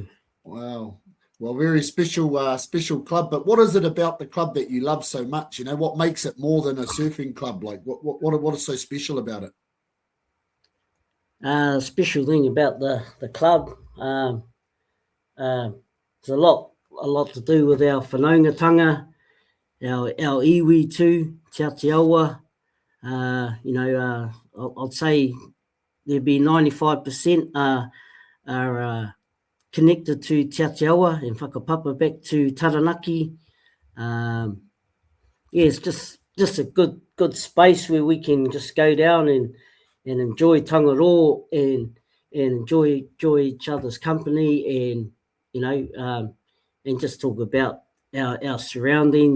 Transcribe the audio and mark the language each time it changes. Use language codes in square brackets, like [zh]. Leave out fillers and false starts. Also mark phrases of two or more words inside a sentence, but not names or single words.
[en] wow. Well, very special club. But what is it about the club that you love so much? What makes it more than a surfing club? Like, what is so special about it? Special thing about the club, there's a lot to do with our whanaungatanga, our iwi too, Te Aotearoa. I'd say there'd be 95% are connected to Te Aotearoa and whakapapa back to Taranaki. It's just a good space where we can just go down and enjoy tangaroa and enjoy each other's company and and just talk about our surroundings.